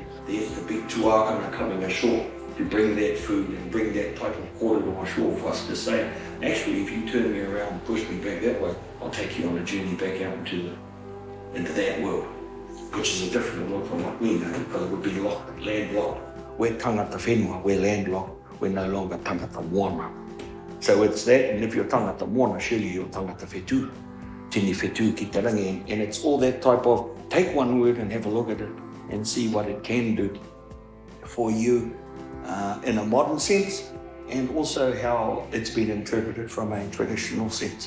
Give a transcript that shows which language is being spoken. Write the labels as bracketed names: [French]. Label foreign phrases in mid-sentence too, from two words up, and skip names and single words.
[English] There's the big tuakana coming ashore to bring that food and bring that type of korero ashore for us to say, actually, if you turn me around and push me back that way, I'll take you on a journey back out into that world, which is a different world from what we know, because it would be landlocked. We're [Māori] tangata whenua, [English] we're landlocked, we're no longer [Māori] tangata moana. [English] So it's that, and if you're [Māori] tangata moana, [English] surely you're [Māori] tangata whetū. Tini whetū ki te rangi, [English] and it's all that type of, take one word and have a look at it and see what it can do for you in a modern sense, and also how it's been interpreted from a traditional sense.